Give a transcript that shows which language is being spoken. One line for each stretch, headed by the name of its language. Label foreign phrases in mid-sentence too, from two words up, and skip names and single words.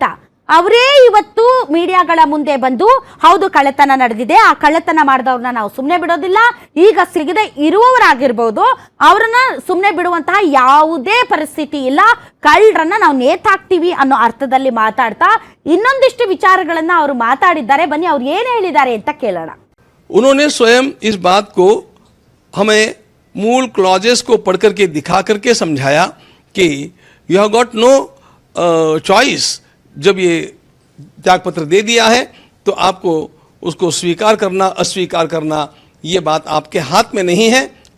Kannada: ಅವರೇ ಇವತ್ತು ಮೀಡಿಯಾಗಳ ಮುಂದೆ ಬಂದು ಹೌದು ಕಳ್ಳತನ ನಡೆದಿದೆ, ಆ ಕಳ್ಳತನ ಮಾಡಿದವ್ರನ್ನ ನಾವು ಸುಮ್ಮನೆ ಬಿಡೋದಿಲ್ಲ, ಈಗ ಸಿಗದೆ ಇರುವವರಾಗಿರ್ಬೋದು ಅವರನ್ನ ಸುಮ್ಮನೆ ಬಿಡುವಂತಹ ಯಾವುದೇ ಪರಿಸ್ಥಿತಿ ಇಲ್ಲ, ಕಳ್ಳರನ್ನ ನಾವು ನೇತಾಕ್ತೀವಿ ಅನ್ನೋ ಅರ್ಥದಲ್ಲಿ ಮಾತಾಡ್ತಾ ಇನ್ನೊಂದಿಷ್ಟು ವಿಚಾರಗಳನ್ನ ಅವರು ಮಾತಾಡಿದ್ದಾರೆ. ಬನ್ನಿ ಅವ್ರು ಏನು ಹೇಳಿದ್ದಾರೆ ಅಂತ ಕೇಳೋಣ.
Hindi: उन्होंने स्वयं इस बात को हमें मूल क्लॉजेस को पढ़ करके दिखा करके समझाया कि
English: you have got no choice.
Hindi: जब ये त्यागपत्र दे दिया है तो आपको उसको स्वीकार करना अस्वीकार करना ये बात आपके हाथ में नहीं है.